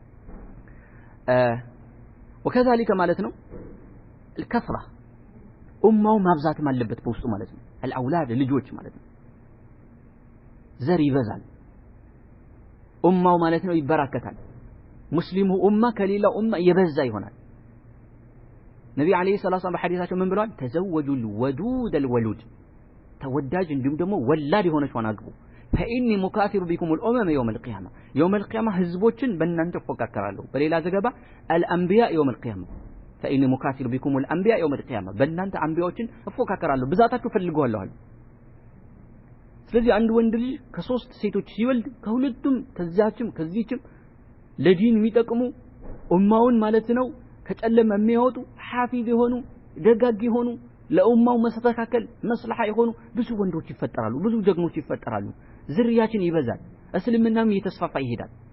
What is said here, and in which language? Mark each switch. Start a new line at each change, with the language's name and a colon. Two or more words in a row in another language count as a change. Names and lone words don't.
Amharic: وكذلك ማለት ነው الكثره ኡማው ማብዛትም አለበት በውስጡ ማለት ነው الأولاد ልጆች ማለት ነው ዘር ይበዛል ኡማው ማለት ነው ይበራከታል ሙስሊሙ ኡማ ከሌላው ኡማ የበዛ ይሆናል ነብዩ
Arabic: عليه الصلاة والسلام
Amharic: በሐዲሳቸው ምን ብለዋል
Arabic: تزوجوا الودود الولود
Amharic: ተወዳጅ እንዲሁም ደግሞ ወላድ የሆነችውን አግቡ
Arabic: فإني مكاثر بكم الأمم يوم القيامة
Amharic: ህዝቦችን በእናንተ ተፎካከራለሁ በሌላ ዘገባ
Arabic: الأنبياء يوم القيامة فإني مكاثر بكم الأنبياء يوم القيامة
Amharic: በእናንተ አንቢያዎችን ተፎካከራለሁ ብዛታችሁ ፈልገዋለሁ ስለዚህ አንድ ወንድ ልጅ ከሶስት ሴቶች ሲወልድ ከሁለቱም ከዚህችም ለዲን የሚጠቅሙ ኡማውን ማለት ነው ከጨለማ የሚያወጡ ሐፊዝ የሆኑ ደጋግ የሆኑ ለኡማው መስተካከል መስለሃ የሆኑ ብዙ ወንዶች ይፈጠራሉ ብዙ ጀግኖች ይፈጠራሉ ዝርያችን ይበዛል እስልምናም እየተስፋፋ ይሄዳል